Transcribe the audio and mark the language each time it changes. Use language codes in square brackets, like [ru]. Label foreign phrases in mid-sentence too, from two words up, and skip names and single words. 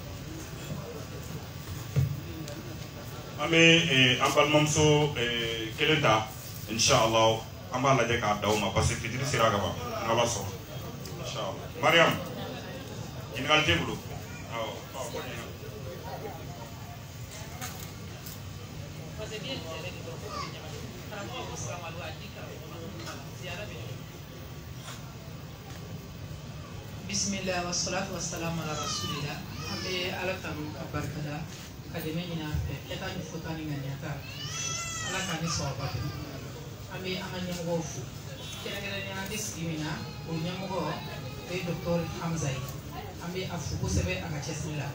[bm] An bɛ an balimamuso kelen ta inshallah an b'a lajɛ k'a d'aw ma [fr] parce que [bm] fitiri sera ka ban n'Ala sɔnna inshallah. Mariam ɲininkali t'e bolo awɔ. [ar] بسم الله والصلاة والسلام على رسول الله. [bm] An bɛ Ala tanu ka barikada ka dɛmɛ ɲini an fɛ e ka nin fota ni ŋaniya Ala k'a ni sababa bɛn. An bɛ an ka ɲɛmɔgɔw fo kɛrɛnkɛrɛnnenya an bɛ sigi min na o ɲɛmɔgɔ o ye Dr Hamza ye an bɛ a fo kosɛbɛ a ka cɛsiri la.